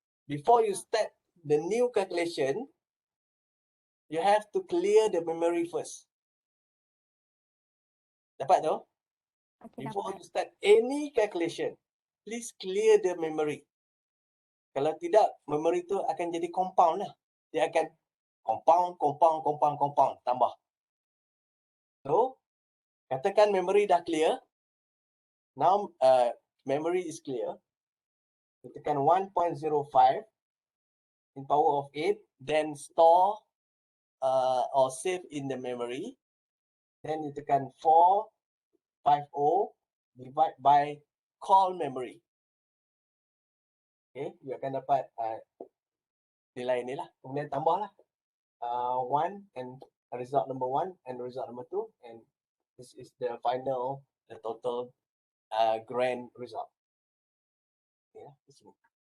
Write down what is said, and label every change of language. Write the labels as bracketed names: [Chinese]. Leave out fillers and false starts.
[English] Before you start the new calculation, you have to clear the memory first. [Malay] Dapat tu? [English] Okay, Before [Malay] dapat. [English] you start any calculation, please clear the memory. [Malay] Kalau tidak, memory tu akan jadi compound lah. Dia akan compound, tambah. [English] So, [Malay] katakan memory dah clear. [English] Now, memory is clear. You tekan 1.05 in power of 8, then store or save in the memory. Then you tekan 450 divide by call memory. [Malay] Okay, you akan dapat nilai ni lah. Kemudian tambahlah [English] 1 and result number 1 and result number 2, and this is the final, the total grand result. [Malay] Okay, di sini.